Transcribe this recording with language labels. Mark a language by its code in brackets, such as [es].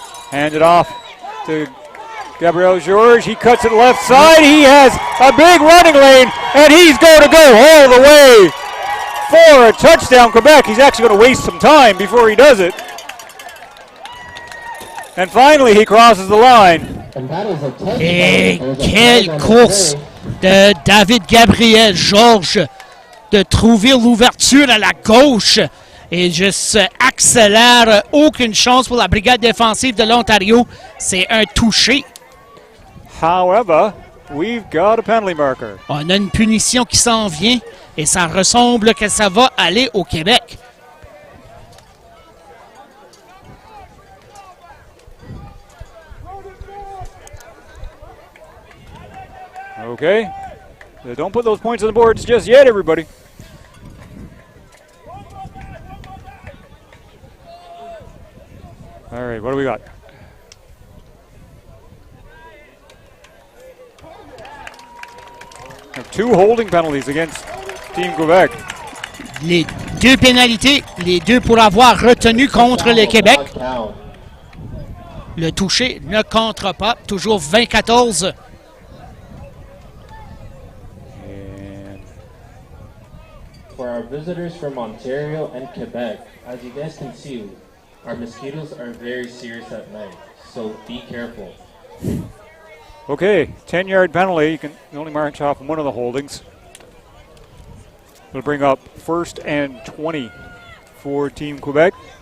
[en] Hand it off to Gabriel-Georges. He cuts it left side. He has a big running lane, and he's going to go all the way for a touchdown, Quebec. He's actually going to waste some time before he does it. And finally, he crosses the line. [fr] Et quelle course de David Gabriel-Georges de trouver l'ouverture à la gauche et juste accélère. Aucune chance pour la brigade défensive de l'Ontario. C'est un touché. [en] However, we've got a penalty marker. [fr] On a une punition qui s'en vient et ça ressemble que ça va aller au Québec. [en] Okay. Don't put those points on the boards just yet, everybody. All right, what do we got? We have 2 holding penalties against Team Quebec. [fr] Les 2 pénalités, les 2 pour avoir retenu contre le Québec. Le touché ne contre pas, toujours 20-14. [en] For our visitors from Ontario and Quebec, as you guys can see, our mosquitoes are very serious at night, so be careful. Okay, 10-yard penalty. You can only march off one of the holdings. It'll bring up 1st and 20 for Team Quebec.